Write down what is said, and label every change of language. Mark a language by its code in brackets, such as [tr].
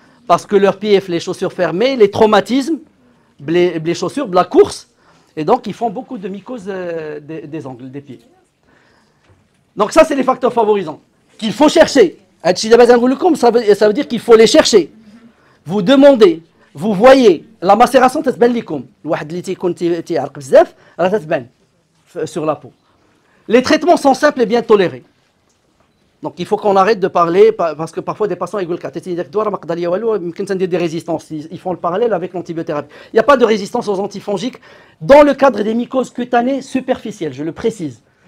[fr] Parce que leurs pieds, les chaussures fermées, les traumatismes, les chaussures, la course, et donc ils font beaucoup de mycoses des ongles, des pieds. Donc ça c'est les facteurs favorisants qu'il faut chercher. Ça veut dire qu'il faut les chercher. Vous demandez, vous voyez, la macération [ar] تتبان لكم. الواحد اللي تيكون تيعرق بزاف راه تتبان [fr] sur la peau. Les traitements sont simples et bien tolérés. Donc il faut qu'on arrête de parler parce que parfois des patients ils disent des résistances. Ils font le parallèle avec l'antibiothérapie. Il n'y a pas de résistance aux antifongiques dans le cadre des mycoses cutanées superficielles, je le précise.